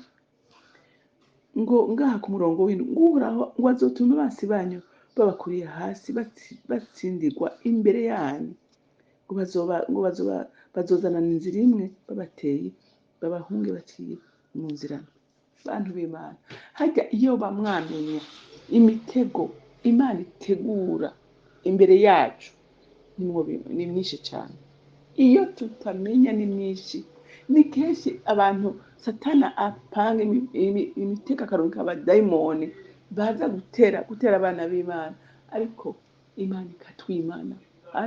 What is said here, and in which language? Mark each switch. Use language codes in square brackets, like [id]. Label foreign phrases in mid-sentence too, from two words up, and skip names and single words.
[rn] Ngo ngaha ku murongo w'indwi, ngo Uhoraho ngo azotuma abansi banyu babakuriye hasi batsindigwa imbere yanyu. Ngo bazozanana inzira imwe babateye babahunge baciye mu nzira. Bantu b'Imana, harya iyo bamwamenya imitego Imana itegura imbere yacu ni myinshi cyane. Iyo tutamenya ni myinshi. Ni kenshi abantu Satana apanga imitego akaronka abadayimoni baza gutera abana b'Imana, ariko Imana ikatwimana.